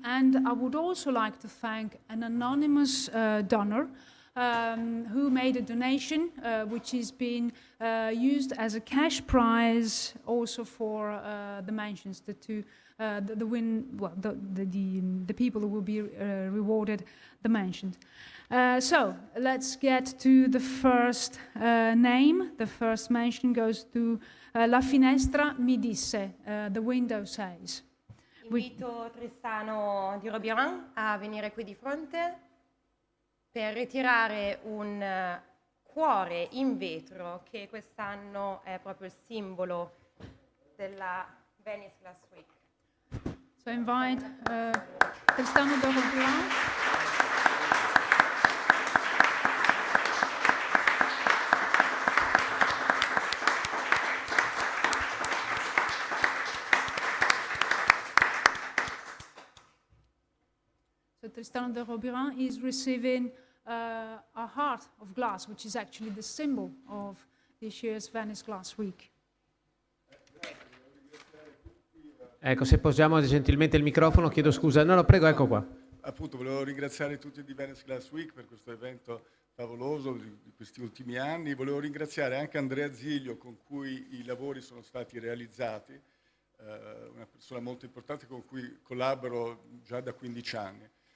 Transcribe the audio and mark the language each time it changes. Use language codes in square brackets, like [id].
[en] And I would also like to thank an anonymous donor who made a donation, which is being used as a cash prize also for the mentions, the people who will be rewarded the mentioned. So let's get to the first name. The first mention goes to La Finestra mi disse, the window says. [it] Invito Tristano Di Robiran a venire qui di fronte per ritirare un cuore in vetro che quest'anno è proprio il simbolo della Venice Glass Week. [en] So I invite Tristano Di Robiran. So Tristano Di Robiran is receiving a heart of glass, which is actually the symbol of this year's Venice Glass Week. [it] Ecco, se posiamo gentilmente il microfono, chiedo scusa. No, prego, ecco qua. Appunto, volevo ringraziare tutti di Venice Glass Week per questo evento favoloso di questi ultimi anni. Volevo ringraziare anche Andrea Ziglio, con cui i lavori sono stati realizzati, una persona molto importante con cui collaboro già da 15 anni.